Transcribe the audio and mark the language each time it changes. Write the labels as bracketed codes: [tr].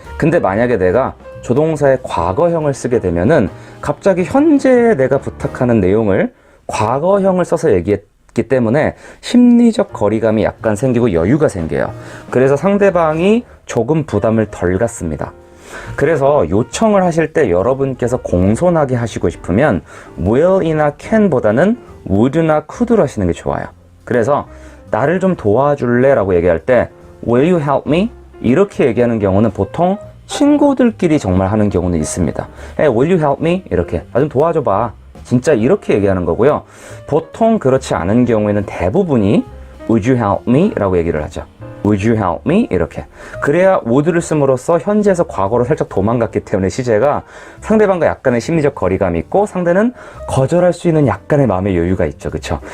[ko] 근데 만약에 내가 조동사의 과거형을 쓰게 되면은 갑자기 현재에 내가 부탁하는 내용을 과거형을 써서 얘기했기 때문에 심리적 거리감이 약간 생기고 여유가 생겨요. 그래서 상대방이 조금 부담을 덜 갖습니다. 그래서 요청을 하실 때 여러분께서 공손하게 하시고 싶으면 will이나 can보다는 would나 could로 하시는 게 좋아요. 그래서 나를 좀 도와줄래? 라고 얘기할 때 [en] will you help me? 이렇게 얘기하는 경우는 보통 친구들끼리 정말 하는 경우는 있습니다. Hey, will you help me? [ko] 이렇게 나 좀 도와줘봐. 진짜 이렇게 얘기하는 거고요. 보통 그렇지 않은 경우에는 대부분이 [en] would you help me? [ko] 라고 얘기를 하죠. [en] Would you help me? [ko] 이렇게. 그래야 would를 씀으로써 현재에서 과거로 살짝 도망갔기 때문에 시제가 상대방과 약간의 심리적 거리감이 있고 상대는 거절할 수 있는 약간의 마음의 여유가 있죠. 그렇죠?